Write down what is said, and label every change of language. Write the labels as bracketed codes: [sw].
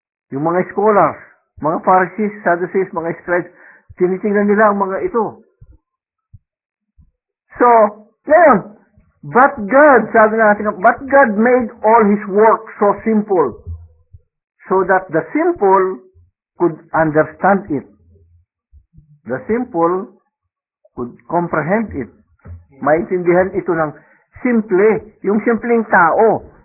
[tl] Yung mga scholars, mga Pharisees, Sadducees, mga scribes, tinitingnan nila ang mga ito. So, ngayon, [en] but God, [tl] sabi natin, [en] but God made all His work so simple so that the simple could understand it. The simple could comprehend it. [tl] Maintindihan ito ng simple, yung simpleng tao.